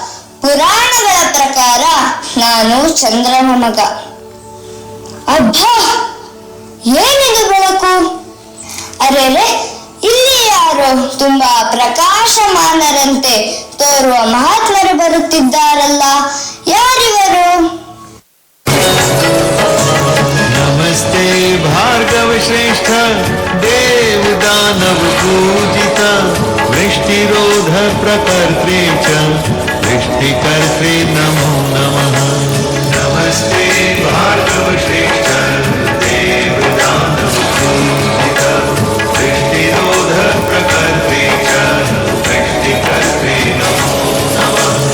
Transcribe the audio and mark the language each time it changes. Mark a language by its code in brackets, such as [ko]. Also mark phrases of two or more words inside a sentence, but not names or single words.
[kn] ಪುರಾಣಗಳ ಪ್ರಕಾರ ನಾನು ಚಂದ್ರನ ಮಗ. ಅಬ್ಬಾ, ಏನಿದು ಬೆಳಕು! ಅರೆರೆ, ಇಲ್ಲಿ ಯಾರೋ ತುಂಬಾ ಪ್ರಕಾಶಮಾನರಂತೆ ತೋರುವ ಮಹಾತ್ಮರು ಬರುತ್ತಿದ್ದಾರಲ್ಲ, ಯಾರಿವರು? [sa] नमस्ते भार्गव श्रेष्ठ देव दानव पूजित वृष्टिरोध प्रकर्त्रे च वृष्टिकर्त्रे नमो नमः। नमस्ते भार्गव श्रेष्ठ देव दानव पूजित वृष्टिरोध प्रकर्त्रे च वृष्टिकर्त्रे नमो नमः।